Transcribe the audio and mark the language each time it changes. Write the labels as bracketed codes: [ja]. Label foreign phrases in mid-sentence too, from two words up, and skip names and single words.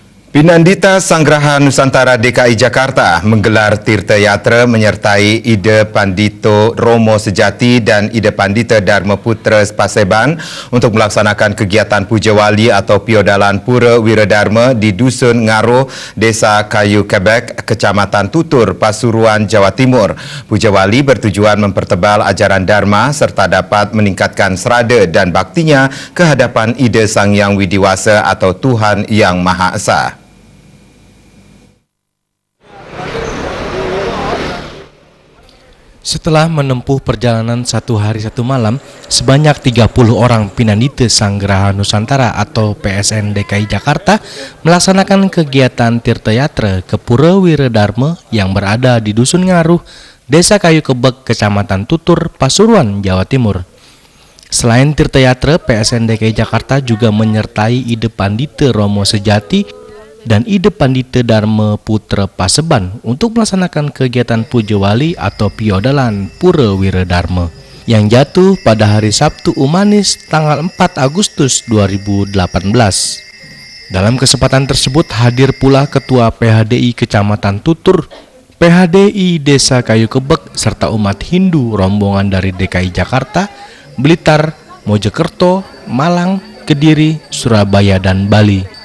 [id] Pinandita Sanggraha Nusantara DKI Jakarta menggelar Tirta Yatra menyertai Ida Pandito Romo Sejati dan Ida Pandita Dharma Putra Paseban untuk melaksanakan kegiatan Puja Wali atau Piodalan Pura Wiradharma di Dusun Ngaruh, Desa Kayu Kebek, Kecamatan Tutur, Pasuruan, Jawa Timur. Puja Wali bertujuan mempertebal ajaran Dharma serta dapat meningkatkan serada dan baktinya ke hadapan Ida Sang Hyang Widiwasa atau Tuhan Yang Maha Esa. Setelah menempuh perjalanan 1 hari 1 malam, sebanyak 30 orang Pinandita Sanggraha Nusantara atau PSN DKI Jakarta melaksanakan kegiatan Tirta Yatra ke Pura Wiradharma yang berada di Dusun Ngaruh, Desa Kayu Kebek, Kecamatan Tutur, Pasuruan, Jawa Timur. Selain Tirta Yatra, PSN DKI Jakarta juga menyertai Ida Pandita Romo Sejati dan Ida Pandita Dharma Putra Paseban untuk melaksanakan kegiatan Puja Wali atau Piodalan Pura Wiradharma yang jatuh pada hari Sabtu Umanis tanggal 4 Agustus 2018. Dalam kesempatan tersebut hadir pula Ketua PHDI Kecamatan Tutur, PHDI Desa Kayu Kebek, serta umat Hindu rombongan dari DKI Jakarta, Blitar, Mojokerto, Malang, Kediri, Surabaya, dan Bali.